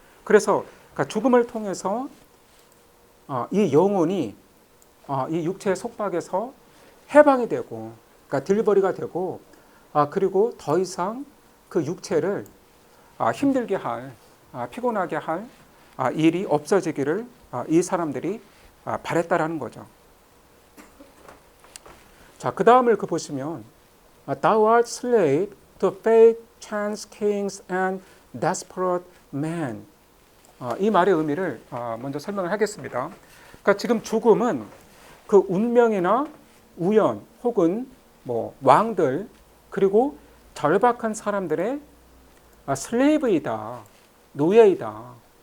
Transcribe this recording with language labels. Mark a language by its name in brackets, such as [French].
[Korean] 그래서 그러니까 죽음을 통해서 이 영혼이 이 육체의 속박에서 해방이 되고, 그러니까 딜리버리가 되고, 그리고 더 이상 그 육체를 힘들게 할, 피곤하게 할 일이 없어지기를 이 사람들이 바랬다라는 거죠. [English] 자, 그 다음을 보시면 Thou art slave to fate, chance, kings, and desperate men. [Korean] 이 말의 의미를 먼저 설명을 하겠습니다. 그러니까 지금 죽음은 그 운명이나 우연 혹은 뭐 왕들 그리고 절박한 사람들의 슬레이브이다, 노예이다.